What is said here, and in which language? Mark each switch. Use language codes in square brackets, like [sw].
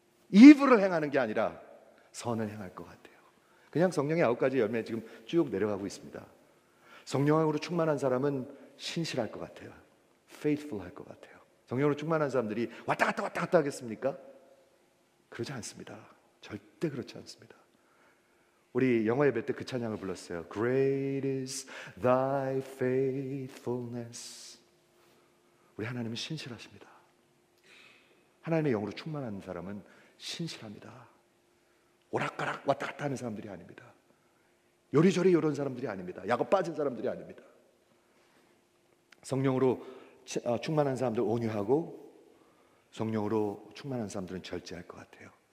[ko] evil을 행하는 게 아니라 선을 행할 것 같아요. 그냥 성령의 9가지 열매 지금 쭉 내려가고 있습니다. 성령으로 충만한 사람은 신실할 것 같아요. faithful 할 것 같아요. 성령으로 충만한 사람들이 왔다 갔다 하겠습니까? 그러지 않습니다. 절대 그렇지 않습니다. 우리 영어 예배 때 그 찬양을 불렀어요. [en] Great is thy faithfulness. [ko] 우리 하나님은 신실하십니다. 하나님의 영으로 충만한 사람은 신실합니다. 오락가락 왔다 갔다 하는 사람들이 아닙니다. 요리조리 이런 사람들이 아닙니다. 약어 빠진 사람들이 아닙니다. 성령으로 충만한 사람들 온유하고 성령으로 충만한 사람들은 절제할 것 같아요.